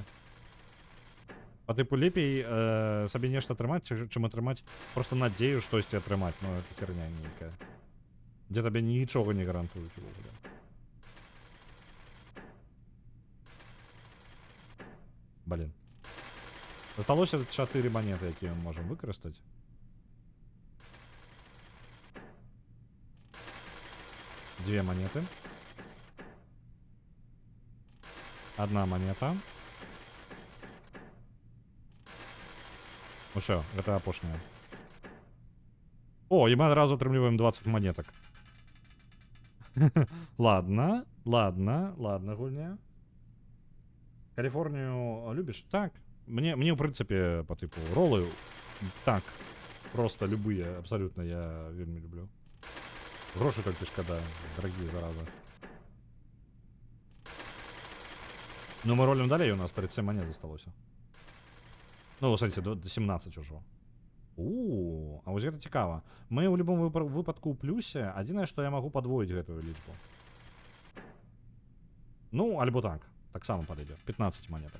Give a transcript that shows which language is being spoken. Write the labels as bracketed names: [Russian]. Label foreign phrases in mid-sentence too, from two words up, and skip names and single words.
[Belarusian] Па тыпу лепей сабе нешта атрымаць, чым атрымаць просто надзею штосьці атрымаць, ну [Russian] это херня [Belarusian] нейкая. Дзе табе нічога не гарантуюць увогуле. [Russian] Блин. [Belarusian] Засталося 4 монеты, якія мы можам выкарыстаць. [Russian] Две монеты. 1 монета. Ну все, [Belarusian] гэта апошняя. О, і мы адразу атрымліваем 20 монеток. Ладно, гульня. Каліфорнію любіш? Так. [Russian] Мне в прынцыпе, по типу, ролы так. Просто любые, абсолютно я [Belarusian] вельмі люблю. Грошы толькі шкада, [Russian] дорогие зараза. [Belarusian] Ну, мы ролим далей, у нас 37 монет засталося. [Russian] Ну, смотрите, [Belarusian] до 17 ужо. А вось гэта цікава. Мы ў любом выпадку ў плюсе, адзінае, што я магу падвоіць гэтую лічбу. Ну, альбо так. Таксама падыдзе. 15 монеток.